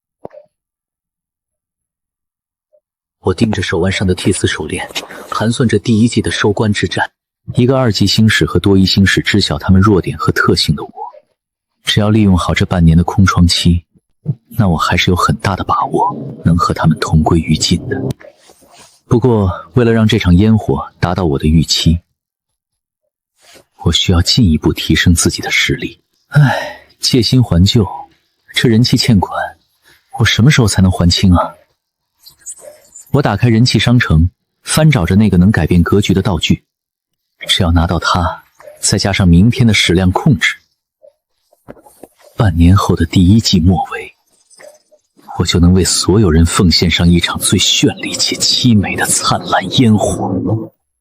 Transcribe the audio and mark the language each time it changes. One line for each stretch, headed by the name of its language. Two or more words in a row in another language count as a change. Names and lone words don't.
Chinese: 我盯着手腕上的鐵絲手鏈，盤算着第1季的收官之戰。一個2級星矢和多1星矢知曉他們弱點和特性的我，只要利用好這半年的空窗期，那我還是有很大的把握能和他們同歸於盡的。不過為了讓這場煙火達到我的預期，我需要進一步提升自己的實力。唉，借新還舊，這人氣欠款我什麼時候才能還清啊？我打開人氣商城，翻找着那個能改變格局的道具，只要拿到它，再加上明天的矢量控制，半年後的第1季末尾，我就能為所有人奉獻上一場最絢麗且淒美的燦爛煙火。